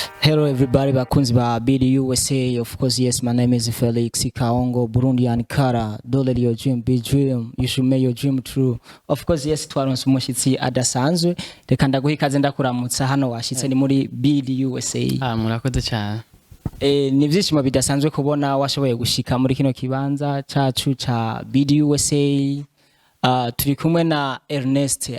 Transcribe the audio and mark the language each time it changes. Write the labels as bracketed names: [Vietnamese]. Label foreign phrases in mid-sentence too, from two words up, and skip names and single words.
[English] Hello everybody, [Rundi] bakunzi ba BD USA. [English] Of course, yes, my name is Felix Kaongo, Burundian Kara. Don't let your dream be dream. You should make your dream true. Of course, yes, [Rundi] twaronse umushitsi adasanzwe. Reka ndaguha ikaze ndakuramutsa hano washitse ni muri BD USA. Murakoze cyane. Ni vyishimo bidasanzwe kubona washoboye gushika muri kino kibanza cacu ca BD USA. Turi kumwe na Ernest.